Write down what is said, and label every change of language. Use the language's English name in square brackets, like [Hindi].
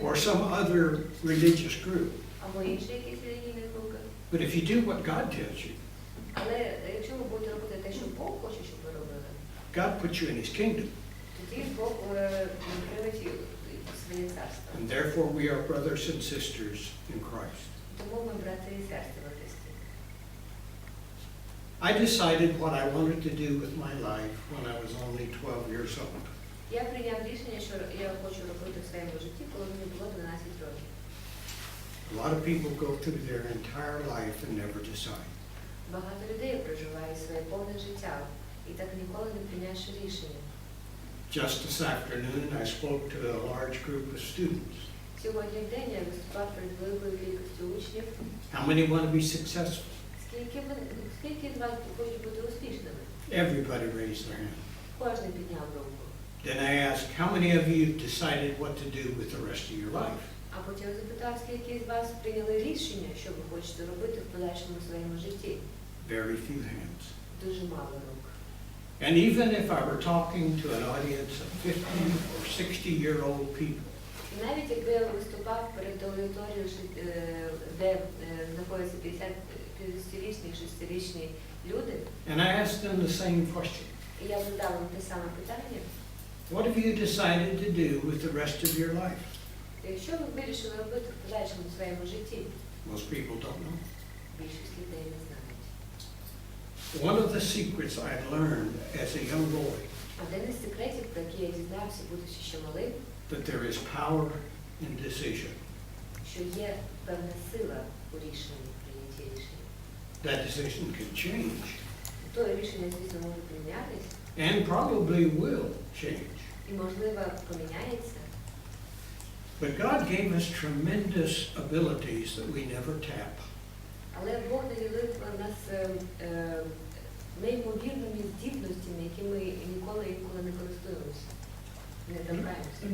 [English] or some other religious group. [Ukrainian] або інші якісь релігійні групи. [English] But if you do what God tells you, [Ukrainian] Але якщо ви будете робити те, що Бог хоче, щоб ви робили, [English] God puts you in His kingdom. [Ukrainian] тоді Бог прийме своє царство. [English] And therefore we are brothers and sisters in Christ. [Ukrainian] Тому ми брати і сестри в Христі. [English] I decided what I wanted to do with my life when I was only 12 years old. [Ukrainian] Я прийняв рішення, що я хочу робити в своєму житті, коли мені було 12 років. [English] A lot of people go through their entire life and never decide. [Ukrainian] Багато людей проживають своє повне життя і так ніколи не прийняєш рішення. [English] Just this afternoon, I spoke to a large group of students. [Ukrainian] Сьогодні в день я виступав перед великою кількістю учнів. [English] How many want to be successful? [Ukrainian] Скільки з вас хочуть бути успішними? [English] Everybody raised their hand. [Ukrainian] Кожен підняв руку. [English] Then I asked, how many of you decided what to do with the rest of your life? [Ukrainian] А потім запитав, скільки з вас прийняли рішення, що ви хочете робити в подальшому своєму житті? [English] Very few hands. [Ukrainian] Дуже мало рук. [English] And even if I were talking to an audience of 50 or 60-year-old people, [Ukrainian] І навіть якби я виступав перед аудиторією, де знаходяться 50-річні, 60-річні люди, [English] and I asked them the same question, [Ukrainian] і я задав їм те саме питання, [English] what have you decided to do with the rest of your life? [Ukrainian] якщо ви вирішили робити в подальшому своєму житті, [English] Most people don't know. [Ukrainian] більшість людей не знають. [English] One of the secrets I learned as a young boy, [Ukrainian] Один із секретів, про який я дізнався, будучи ще малим, [English] that there is power in decision. [Ukrainian] що є певна сила у рішенні, прийнятті рішення. [English] That decision can change, [Ukrainian] То рішення, звісно, може помінятися, [English] and probably will change. [Ukrainian] і, можливо, поміняється. [English] But God gave us tremendous abilities that we never tap. [Ukrainian] Але Бог наділив нас неймовірними здібностями, які ми ніколи не користуємося, не торкаємося.